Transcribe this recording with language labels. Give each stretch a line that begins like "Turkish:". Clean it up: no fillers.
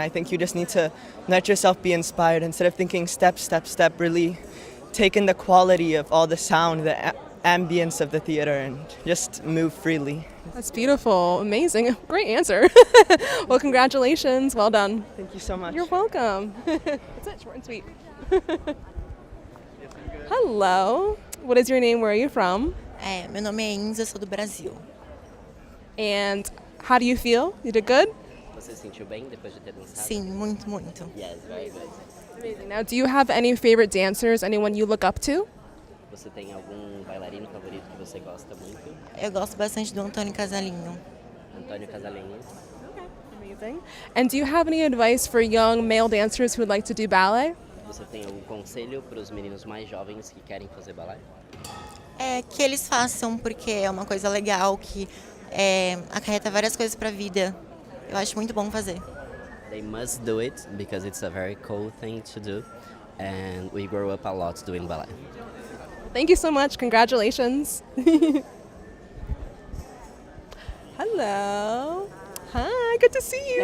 English: I think you just need to let yourself be inspired instead of thinking step, step, step, really take in the quality of all the sound, the ambience of the theater, and just move freely. That's beautiful. Amazing. Great answer. Well, congratulations. Well done. Thank you so much. You're welcome. That's it. Short and sweet. Hello. What is your name? Where are you from?
Portuguese: Meu nome é Inza, sou do Brasil.
English: And how do you feel? You did good?
Portuguese: Você se sentiu bem depois de ter dançado? Sim, muito, muito.
English: Yes, very good. Amazing. Now, do you have any favorite dancers? Anyone you look up to?
Portuguese: Você tem algum bailarino favorito que você gosta muito? Eu gosto bastante do Antônio Casalinho. Antônio Casalinho. Amazing.
English: And do you have any advice for young male dancers who would like to do ballet?
Portuguese: Você tem algum conselho para os meninos mais jovens que querem fazer balé? É que eles façam, porque é uma coisa legal que acarreta várias coisas para a vida. Eu acho muito bom fazer.
English: They must do it because it's a very cool thing to do, and we grow up a lot doing ballet. Thank you so much. Congratulations. Hello. Hi, good to see you.